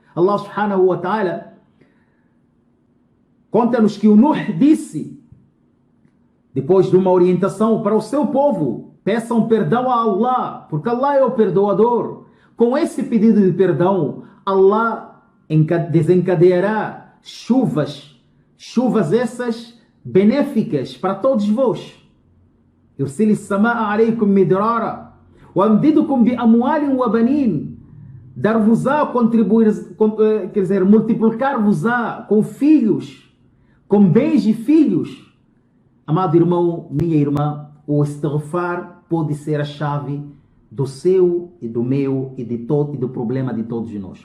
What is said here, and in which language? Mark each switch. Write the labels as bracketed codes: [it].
[pt] Allah subhanahu wa ta'ala conta-nos que o Nuh disse, depois de uma orientação para o seu povo: peçam perdão a Allah, porque Allah é o perdoador. Com esse pedido de perdão, Allah desencadeará chuvas essas benéficas para todos vós. [ar] يرسل السماء عليكم مدرارا وأمددكم بأموال وبنين. [pt] Dar-vos-á, contribuir, quer dizer, multiplicar-vos-á com filhos, com bens e filhos. Amado irmão, minha irmã, o istighfar pode ser a chave do seu e do meu e do problema de todos nós.